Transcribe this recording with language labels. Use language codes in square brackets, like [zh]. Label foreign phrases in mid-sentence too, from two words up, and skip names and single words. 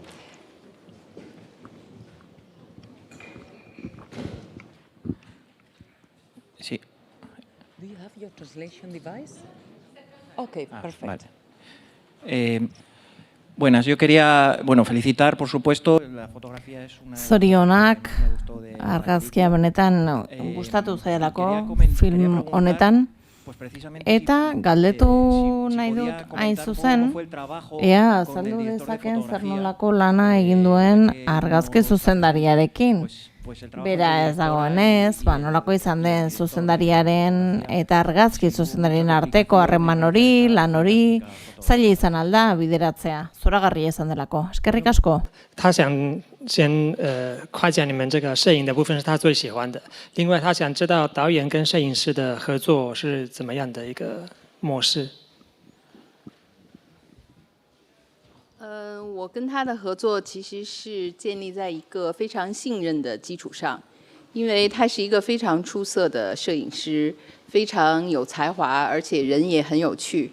[es] Sí. [en] Do you have your translation device? Okay, perfect. [es] Vale. Buenas, yo quería, felicitar, por supuesto, la fotografía es una... [eu] Zorionak, argazkia benetan gustatu zailako film honetan, eta galdetu nahi dut hain zuzen, ea azaldu dezaken zer nolako lana egin duen argazki zuzendariarekin. Bera ez dagoenez, nolako izan den zuzendariaren eta argazki zuzendariaren arteko harreman hori, lan hori, zaila izan alda bideratzea, zoragarria izan delako. Eskerrik asko. [zh] 他想先夸奖你们这个摄影的部分是他最喜欢的，另外他想知道导演跟摄影师的合作是怎么样的一个模式。我跟他的合作其实是建立在一个非常信任的基础上，因为他是一个非常出色的摄影师，非常有才华，而且人也很有趣。